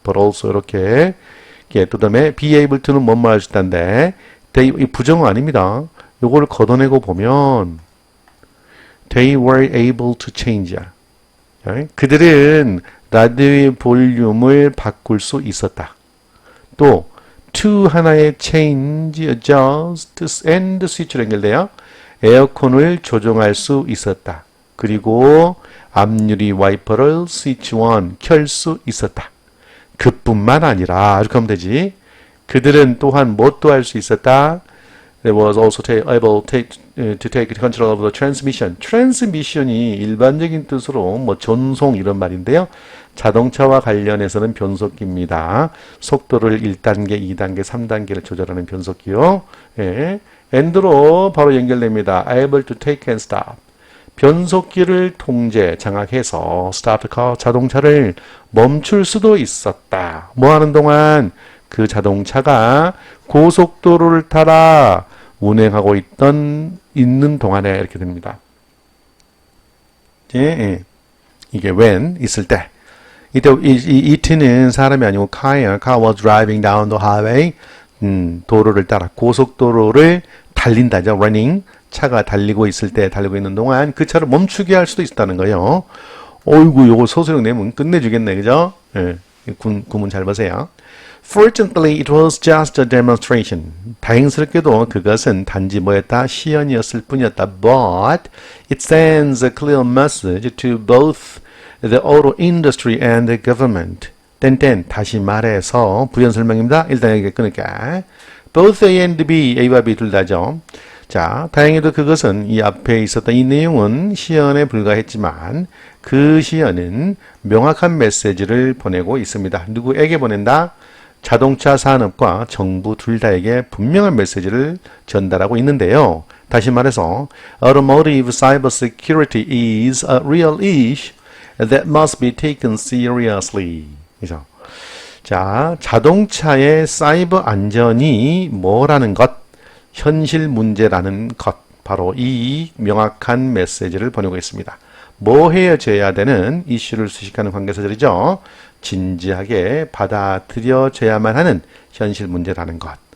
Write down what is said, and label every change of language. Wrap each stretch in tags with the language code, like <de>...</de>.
<en>but also</en> <ko>이렇게 그 다음에</ko> <en>be able to</en> <ko>는 뭔 말 할 수 있다는데 이 부정어 아닙니다. 요거를 걷어내고 보면</ko> <en>they were able to change.</en> <ko>그들은 라디오의 볼륨을 바꿀 수 있었다. 또 to 하나의 change, adjust, and switch로 연결돼요. 에어컨을 조정할 수 있었다. 그리고 앞유리 와이퍼를 스위치 on, 켤 수 있었다. 그뿐만 아니라 이렇게 하면 되지. 그들은 또한 무엇도 할 수 있었다.</ko> <en>They was also able to take control of the transmission.</en> <ko>transmission이 일반적인 뜻으로 뭐 전송 이런 말인데요. 자동차와 관련해서는 변속기입니다. 속도를 1단계, 2단계, 3단계를 조절하는 변속기요. 예. and로 바로 연결됩니다.</ko> <en>able to take and stop.</en> <ko>변속기를 통제, 장악해서</ko> <en>stop the car,</en> <ko>자동차를 멈출 수도 있었다. 뭐 하는 동안? 그 자동차가 고속도로를 따라 운행하고 있는 동안에 이렇게 됩니다. 예. 이게 when 있을 때. 이때 it는 사람이 아니고 car예요.</ko> <en>car was driving down the highway.</en> <ko>도로를 따라 고속도로를 달린다죠.</ko> <en>running.</en> <ko>차가 달리고 있을 때 달리고 있는 동안 그 차를 멈추게 할 수도 있다는 거예요. 어이구 요거 소수령 내면 끝내주겠네. 그죠? 예, 구문 잘 보세요.</ko> <en>Fortunately, it was just a demonstration.</en> <ko>다행스럽게도 그것은 단지 뭐였다? 시연이었을 뿐이었다.</ko> <en>But it sends a clear message to both the auto industry and the government.</en> <ko>다시 말해서 부연 설명입니다. 일단 여기 끊을게.</ko> <en>Both A and B,</en> <ko>A와 B 둘 다죠. 자, 다행히도 그것은 이 앞에 있었던 이 내용은 시연에 불과했지만 그 시연은 명확한 메시지를 보내고 있습니다. 누구에게 보낸다? 자동차 산업과 정부 둘 다에게 분명한 메시지를 전달하고 있는데요. 다시 말해서</ko> <en>Automotive cybersecurity is a real issue that must be taken seriously.</en> <ko>그래서 자, 자동차의 사이버 안전이 뭐라는 것, 현실 문제라는 것, 바로 이 명확한 메시지를 보내고 있습니다. 뭐 헤어져야 되는 이슈를 수식하는 관계사절이죠. 진지하게 받아들여져야만 하는 현실 문제라는 것.</ko>